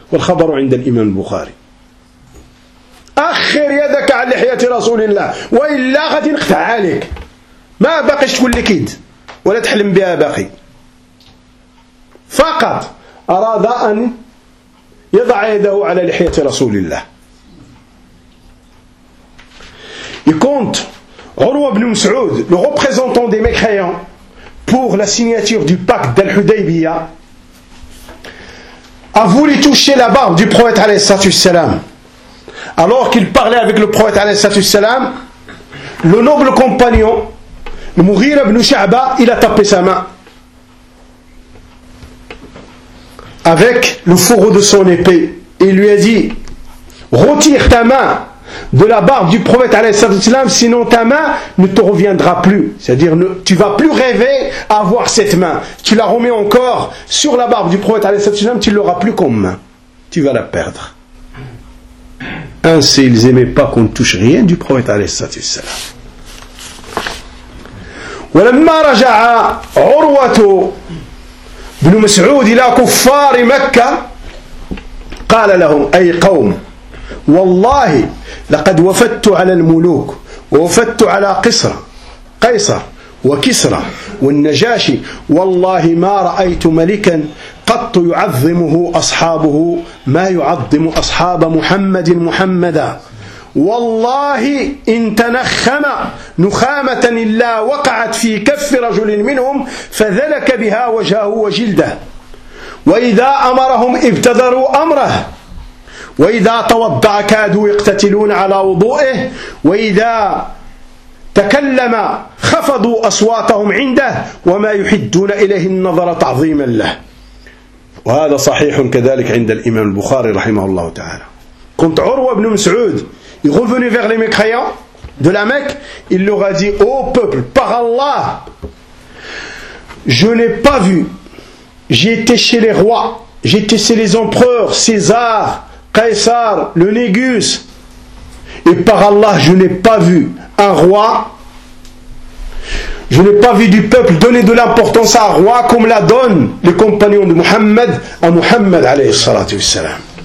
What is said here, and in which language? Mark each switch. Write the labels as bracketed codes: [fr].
[ar] والخبر عند الإمام البخاري. أخر يدك عن لحية رسول الله وإلا غادي نقطع عليك، ما باقيش تقول لك كيد ولا تحلم بها باقي. فقط أراد أن يضع يده على لحية رسول الله. [fr] يكونت عروة بن مسعود le représentant des mécréants pour la signature du pacte d'Al-Hudaybiyya a voulu toucher la barbe du prophète alayhi salatu wassalam. Alors qu'il parlait avec le prophète alayhi salatu wassalam, le noble compagnon, le Mughira ibn Sha'ba, il a tapé sa main avec le fourreau de son épée. Il lui a dit, retire ta main de la barbe du prophète alayhi salatu wassalam, sinon ta main ne te reviendra plus. C'est-à-dire, tu ne vas plus rêver avoir cette main. Tu la remets encore sur la barbe du prophète alayhi salatu wassalam, tu ne l'auras plus comme main. Tu vas la perdre. Ainsi, ils n'aimaient pas qu'on ne touche rien du prophète alayhi salatu wassalam. [ar] ولما رجع عروة بن مسعود إلى كفار مكة قال لهم أي قوم والله لقد وفدت على الملوك ووفدت على قصر قيصر وكسرى والنجاشي والله ما رأيت ملكا قط يعظمه أصحابه ما يعظم أصحاب محمد محمدا والله إن تنخم نخامة إلا وقعت في كف رجل منهم فذلك بها وجهه وجلده وإذا أمرهم ابتدروا أمره وإذا توضع كادوا يقتتلون على وضوئه وإذا تكلم خفضوا أصواتهم عنده وما يحدون إليه النظر تعظيما له وهذا صحيح كذلك عند الإمام البخاري رحمه الله تعالى كنت عروة بن مسعود [fr] Il est revenu vers les mécréants de la Mecque. Il leur a dit, ô peuple, par Allah, je n'ai pas vu. J'ai été chez les rois, j'ai été chez les empereurs, César, Caïsar, le Négus. Et par Allah, je n'ai pas vu un roi. Je n'ai pas vu du peuple donner de l'importance à un roi comme la donnent les compagnons de Mohammed à Mohammed, alayhi salatu wassalam.